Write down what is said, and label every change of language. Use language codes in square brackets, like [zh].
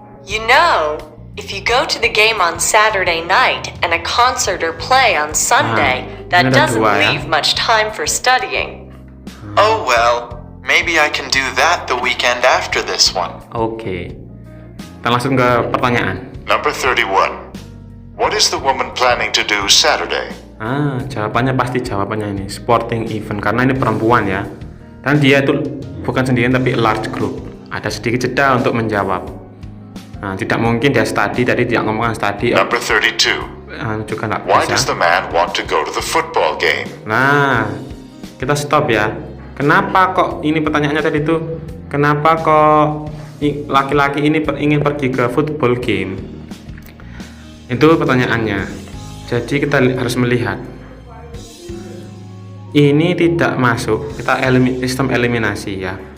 [en] You know, if you go to the game on Saturday night and a concert or play on Sunday, that doesn't leave much time for studying. Oh well, Maybe I can do that the weekend after this one. [id] Oke. Kita langsung ke pertanyaan. [en] Number 31. What is the woman planning to do Saturday? [id] Jawabannya pasti jawabannya ini [en] sporting event, [id] karena ini perempuan ya. Dan dia itu bukan sendirian tapi [en] large group. [id] Ada sedikit jeda untuk menjawab. Tidak mungkin dia study, tadi dia ngomongkan study. [en] Number 32. [id] Juga nggak [en] Why [id] bisa. [en] does the man want to go to the football game? [id] Nah, kita stop ya. Kenapa kok ini pertanyaannya tadi itu? Kenapa kok laki-laki ini ingin pergi ke football game? Itu pertanyaannya. Jadi kita harus melihat. Ini tidak masuk, kita sistem eliminasi ya.